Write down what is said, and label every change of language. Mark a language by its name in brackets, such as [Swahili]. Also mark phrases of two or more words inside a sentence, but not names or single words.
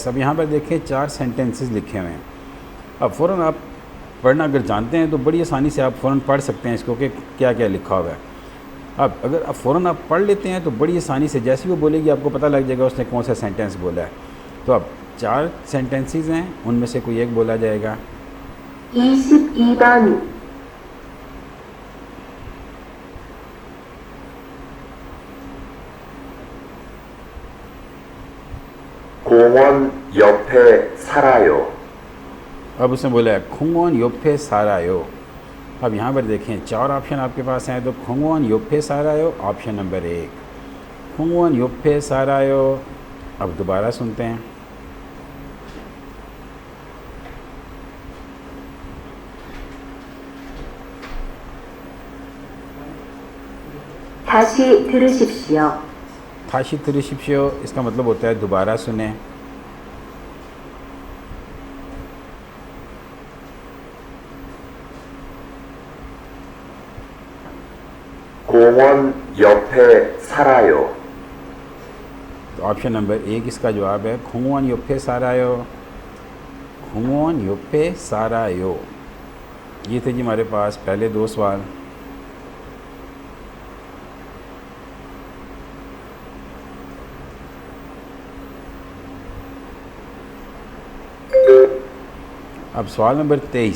[Hindi] अब यहाँ पर देखें 4 सेंटेंसेस लिखे हुए हैं। अब फ़ौरन आप पढ़ना अगर जानते हैं तो बड़ी आसानी से आप फ़ौरन पढ़ सकते हैं इसको कि क्या क्या लिखा हुआ है। अब अगर आप फ़ौरन आप पढ़ लेते हैं तो बड़ी आसानी से जैसे ही वो बोलेगी आपको पता लग जाएगा उसने कौन सा सेंटेंस बोला है। तो अब 4 सेंटेंसेस हैं, उनमें से कोई एक बोला जाएगा। [Korean] 22번 공원 옆에 살아요. [Hindi] अब उसने बोला है [Korean] 공원 옆에 살아요. [Hindi] अब यहाँ पर देखें 4 ऑप्शन आपके पास हैं। तो [Korean] 공원 옆에 살아요 [English] option number 1, [Korean] 공원 옆에 살아요. [Hindi] अब दोबारा सुनते हैं। [Korean] 다시 들으십시오. 다시 들으십시오 [Hindi] इसका मतलब होता है दोबारा सुने। [Korean] 공원 옆에 살아요. [Hindi] तो [English] option number 1 [Hindi] इसका जवाब है [Korean] 공원 옆에 살아요, 공원 옆에 살아요. [Hindi] ये थे जी हमारे पास पहले 2 सवाल। अब सवाल नंबर 23।